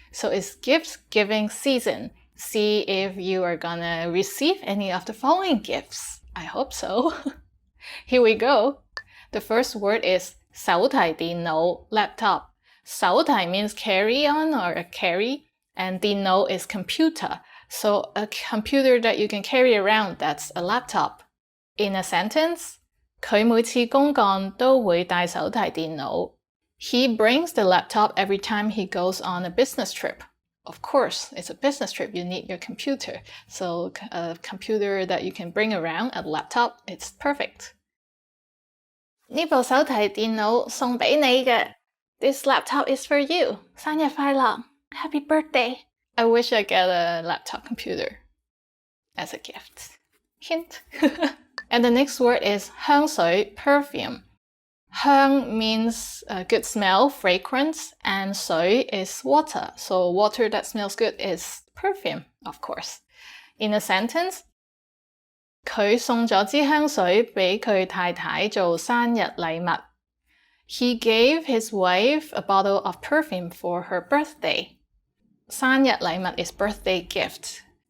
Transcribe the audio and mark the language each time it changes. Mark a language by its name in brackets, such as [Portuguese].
[English] So it's gift giving season. See if you are gonna receive any of the following gifts. I hope so. Here we go. The first word is 手提電腦 laptop. 手提 means carry on or carry, and 電腦 is computer. So a computer that you can carry around, that's a laptop. In a sentence, [Cantonese] 佢每次公幹都會帶手提電腦. [English] He brings the laptop every time he goes on a business trip. Of course, it's a business trip, you need your computer. So a computer that you can bring around, a laptop, it's perfect. [Cantonese] 呢部手提電腦送俾你嘅. [English] This laptop is for you. [Cantonese] 生日快樂. [English] Happy birthday. I wish I get a laptop computer as a gift. Hint. And the next word is 香水 perfume. 香 means good smell, fragrance, and 水 is water. So water that smells good is perfume, of course. In a sentence, [Cantonese] 佢送咗支香水俾佢太太做生日禮物. [English] He gave his wife a bottle of perfume for her birthday. 生日禮物 is birthday gift.